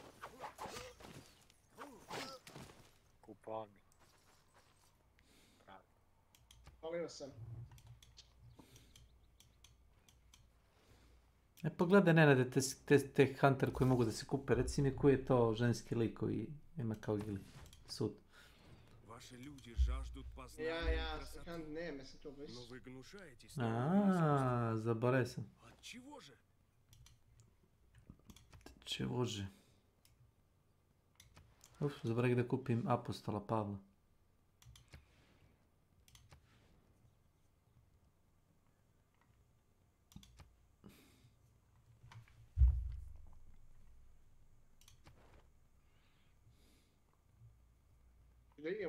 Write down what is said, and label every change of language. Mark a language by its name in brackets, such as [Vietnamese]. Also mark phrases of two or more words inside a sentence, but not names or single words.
[Serbian] Kuponi. Pravi. Palio sam. E, pogledaj, Nenade, te hunter koji mogu da se kupe. Reci mi koji je to ženski lik koji ima kao Gili Sud. [Russian] Ваши люди жаждут познания красоты. Но вы гнушаетесь. [Serbian] Zaboravio sam. [Russian] От чего же? Чего же? [Serbian] Uf, zaboravio da kupim Apostola Pavla. Da idemo.